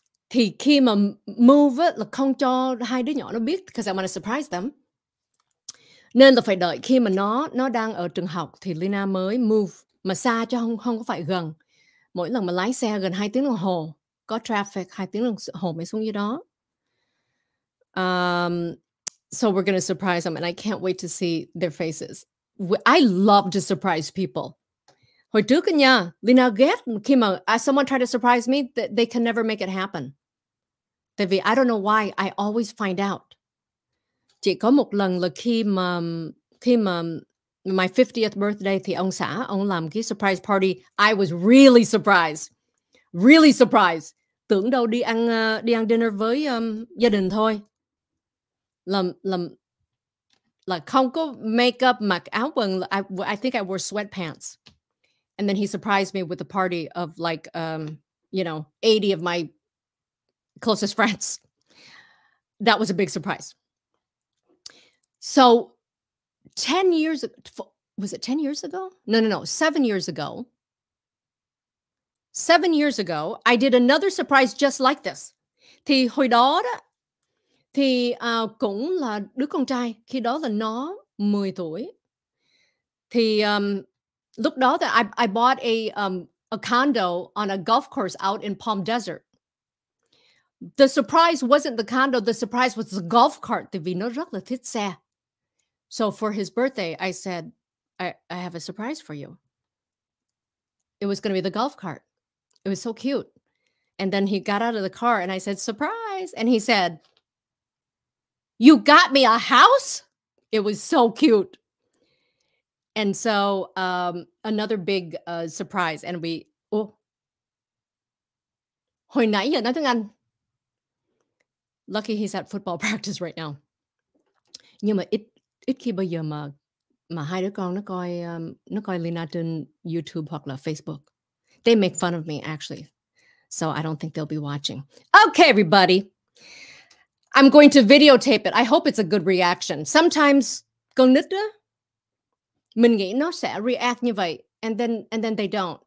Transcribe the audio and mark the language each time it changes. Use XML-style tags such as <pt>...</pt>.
<vi>Thì khi mà move á, là không cho hai đứa nhỏ nó biết</vi> <en>because I want to surprise them.</en> <vi>Nên là phải đợi khi mà nó đang ở trường học thì Leyna mới move. Mà xa chứ không có phải gần. Mỗi lần mà lái xe gần 2 tiếng đồng hồ. Có traffic 2 tiếng đồng hồ mới xuống dưới đó.</vi> <en>So we're going to surprise them and I can't wait to see their faces. I love to surprise people.</en> <vi>Hồi trước nha, Leyna ghét khi mà</vi> <en>someone try to surprise me, they can never make it happen.</en> <vi>Tại vì</vi> <en>I don't know why, I always find out.</en> <vi>Chỉ có một lần là khi mà</vi> <en>my 50th birthday</en> <vi>thì ông xã, ông làm cái surprise party.</vi> <en>I was really surprised. Really surprised.</en> <vi>Tưởng đâu đi ăn dinner với gia đình thôi. Là không có make-up, mặc áo quần.</vi> <en>I think I wore sweatpants. And then he surprised me with a party of like, 80 of my closest friends. That was a big surprise. So 10 years ago, was it 10 years ago? No, 7 years ago. 7 years ago, I did another surprise just like this.</en> <vi>Thì hồi đó đó, thì, cũng là đứa con trai, khi đó là nó 10 tuổi. Thì, lúc đó thì</vi> <en>I bought a condo on a golf course out in Palm Desert. The surprise wasn't the condo, the surprise was the golf cart,</en> <vi>tại vì nó rất là thích xe.</vi> <en>So for his birthday, I said, I have a surprise for you. It was gonna be the golf cart. It was so cute. And then he got out of the car and I said, "Surprise." And he said, "You got me a house?" It was so cute. And so, another big, surprise and we</en> <vi>hồi nãy giờ nói tiếng Anh.</vi> <en>Lucky he's at football practice right now.</en> <vi>Nhưng mà ít ít khi bao giờ mà hai đứa con nó coi Leyna trên YouTube hoặc là Facebook.</vi> <en>They make fun of me actually. So I don't think they'll be watching. Okay, everybody. I'm going to videotape it. I hope it's a good reaction.</en> <vi>Sometimes con nít á, mình nghĩ nó sẽ react như vậy,</vi> <en>and then they don't.</en>